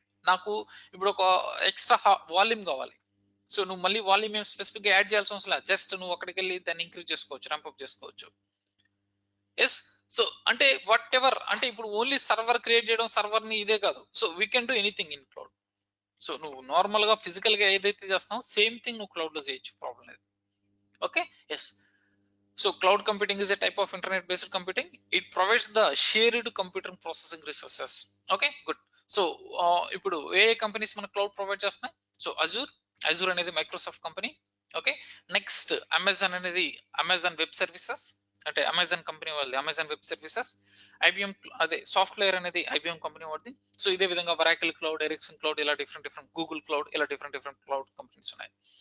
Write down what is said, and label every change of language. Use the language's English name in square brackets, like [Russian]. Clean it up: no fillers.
[Telugu] నాకు ఇప్పుడు ఒక ఎక్స్ట్రా వాల్యూమ్ కావాలి. సో నువ్వు మళ్ళీ వాల్యూమ్ ఏం స్పెసిఫిక్ గా యాడ్ చేయాల్సిన అవసరం లేదు, జస్ట్ నువ్వు అక్కడికి వెళ్ళి దాన్ని ఇంక్రీజ్ చేసుకోవచ్చు, రంపప్ చేసుకోవచ్చు. ఎస్, సో అంటే వాట్ ఎవర్, అంటే ఇప్పుడు ఓన్లీ సర్వర్ క్రియేట్ చేయడం, సర్వర్ ని ఇదే కాదు. [English] So we can do anything in cloud. [Telugu] So నువ్వు నార్మల్ గా ఫిజికల్ గా ఏదైతే చేస్తావు సేమ్ థింగ్ నువ్వు క్లౌడ్ లో చేయొచ్చు, ప్రాబ్లం లేదు. [English] Okay, yes. So cloud computing is a type of internet based computing. It provides the shared computer processing resources. Okay, good. [Telugu] So ఇప్పుడు ఏ కంపెనీస్ మన క్లౌడ్ ప్రొవైడ్ చేస్తున్నాయి? సో అజూర్ అనేది Microsoft company. Okay, next Amazon అనేది Amazon web services, అంటే Amazon company వాళ్ళది Amazon web services. IBM అదే software అనేది IBM company వాడిది. సో ఇదే విధంగా వరాకిల్ క్లౌడ్, ఎరిక్సన్ క్లౌడ్, ఇలా డిఫరెంట్ గూగుల్ క్లౌడ్, ఇలా డిఫరెంట్ క్లౌడ్ కంపెనీస్ ఉన్నాయి.